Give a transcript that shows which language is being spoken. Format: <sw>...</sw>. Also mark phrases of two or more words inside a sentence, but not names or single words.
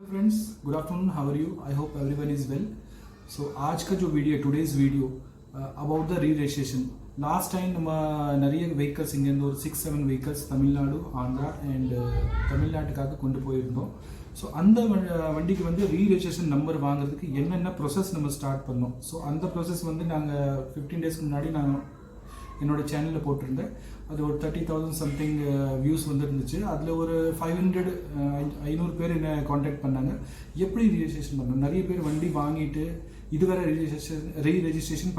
<en>friends good afternoon how are you I hope everyone is well so</en> <hi>आज का जो वीडियो</hi> <en>today's video about the re registration last time</en> <ta>நம்ம நிறைய vehicles இங்க இருந்து ஒரு 6-7 vehicles தமிழ்நாடு ஆந்திரா அண்ட் தமிழ்நாட்டுக்காக கொண்டு போயிருந்தோம் ஸோ அந்த வண்டிக்கு வந்து</ta> <en>re registration number</en> <ta>வாங்குறதுக்கு என்னென்ன ப்ரொசஸ் நம்ம ஸ்டார்ட் பண்ணோம் ஸோ அந்த ப்ரொசஸ் வந்து நாங்கள் 15 டேஸ்க்கு முன்னாடி நான் என்னோட சேனலில் போட்டிருந்தேன் அது ஒரு 30,000</ta> <en>something views</en> <ta>வந்துருந்துச்சு அதில் ஒரு 500 பேர் என்ன காண்டாக்ட் பண்ணாங்க எப்படி ரிஜிஸ்ட்ரேஷன் பண்ணணும் நிறைய பேர் வண்டி வாங்கிட்டு இதுவரை</ta> <en>re registration</en>